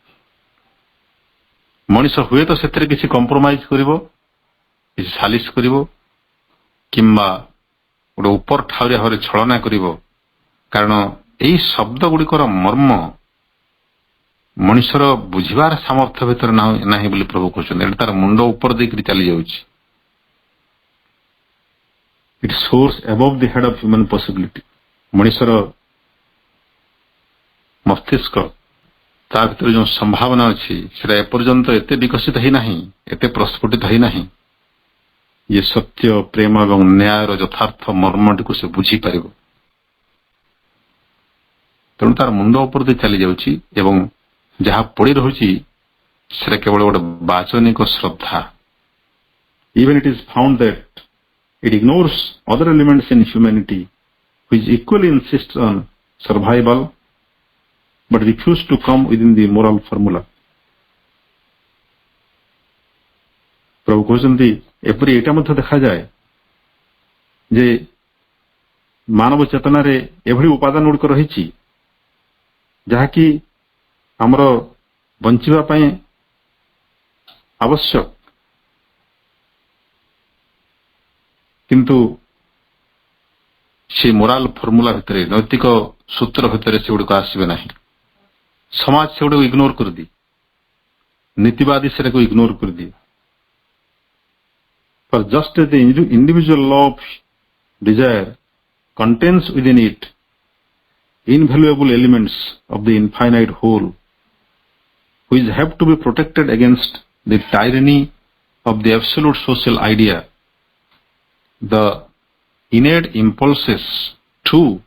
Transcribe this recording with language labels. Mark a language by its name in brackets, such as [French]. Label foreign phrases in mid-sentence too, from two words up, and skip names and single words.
[Odia] ମଣିଷ ହୁଏତ ସେଥିରେ କିଛି କମ୍ପ୍ରୋମାଇଜ କରିବ, କିଛି ସାଲିସ କରିବ, କିମ୍ବା ଗୋଟେ ଉପର ଠାଉରିଆ ଭାବରେ ଛଳନା କରିବ, କାରଣ ଏଇ ଶବ୍ଦ ଗୁଡ଼ିକର ମର୍ମ ମଣିଷର ବୁଝିବାର ସାମର୍ଥ୍ୟ ଭିତରେ ନାହିଁ ବୋଲି ପ୍ରଭୁ କହୁଛନ୍ତି। ଏଟା ତାର ମୁଣ୍ଡ ଉପର ଦେଇକରି ଚାଲି ଯାଉଛି। [English] It soars above the head of human possibility. [Odia] ମଣିଷର ମସ୍ତିଷ୍କ, ତା ଭିତରେ ଯେଉଁ ସମ୍ଭାବନା ଅଛି ସେଟା ଏପର୍ଯ୍ୟନ୍ତ ଏତେ ବିକଶିତ ହେଇନାହିଁ, ଏତେ ପ୍ରସ୍ଫୁଟିତ ହେଇନାହିଁ ଇଏ ସତ୍ୟ, ପ୍ରେମ ଏବଂ ନ୍ୟାୟର ଯଥାର୍ଥ ମର୍ମଟିକୁ ସେ ବୁଝିପାରିବ। ତେଣୁ ତାର ମୁଣ୍ଡ ଉପର ଦେଇ ଚାଲି ଯାଉଛି ଏବଂ ଯାହା ପଡି ରହୁଛି ସେଟା କେବଳ ଗୋଟେ ବାଚନିକ ଶ୍ରଦ୍ଧା। [English] Even it is found that it ignores other elements in humanity which equally insist on survival but refuse to come within the moral formula। [Odia] ପ୍ରଭୁ କହୁଛନ୍ତି ଏପରି ଏଇଟା ମଧ୍ୟ ଦେଖାଯାଏ ଯେ ମାନବ ଚେତନାରେ ଏଭଳି ଉପାଦାନ ଗୁଡ଼ିକ ରହିଛି ଯାହାକି ଆମର ବଞ୍ଚିବା ପାଇଁ ଆବଶ୍ୟକ, କିନ୍ତୁ ସେ [English] moral formula [Odia] ଭିତରେ, ନୈତିକ ସୂତ୍ର ଭିତରେ ସେଗୁଡିକ ଆସିବେ ନାହିଁ। ସମାଜ ସେଗୁଡିକୁ ଇଗ୍ନୋର କରିଦିଏ, ନୀତିବାଦୀ ସେଟାକୁ ଇଗ୍ନୋର କରିଦିଏ। [English] For just as the individual law of desire contains within it invaluable elements of the infinite whole which have to be protected against the tyranny of the absolute social idea, the innate impulses too,